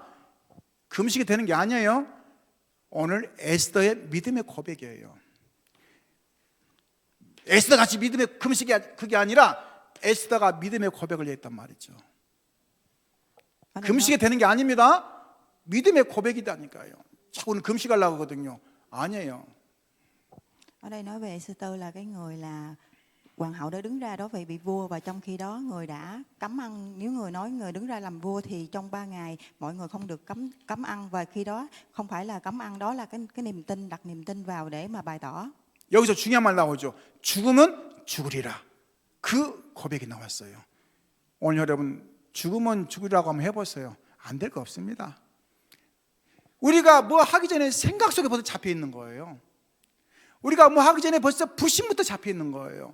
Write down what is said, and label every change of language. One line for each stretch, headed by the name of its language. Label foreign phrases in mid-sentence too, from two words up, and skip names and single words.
Korean: 금식이 되는 게 아니에요. 오늘 에스더의 믿음의 고백이에요. 에스더 같이 믿음의 금식이 그게 아니라 에스더가 믿음의 고백을 했단 말이죠. 금식이 되는 게 아닙니다. 믿음의 고백이다니까요. 자꾸는 금식하려고 하거든요. 아니에요.
Vietnamese: Ở đây nói về Esther là cái người là hoàng hậu đã đứng ra đó vậy bị vua, và trong khi đó người đã cấm ăn. Nếu người nói người đứng ra làm vua thì trong 3 ngày mọi người không được cấm ăn, và khi đó không phải là cấm ăn, đó là cái niềm tin, đặt niềm tin vào để mà bày tỏ.
Korean: 여기서 중요한 말 나오죠. 죽으면 죽으리라. 그 고백이 나왔어요. 오늘 여러분 죽으면 죽으리라고 한번 해보세요. 안 될 거 없습니다. 우리가 뭐 하기 전에 생각 속에 벌써 잡혀 있는 거예요. 우리가 뭐 하기 전에 벌써 불신부터 잡혀 있는 거예요.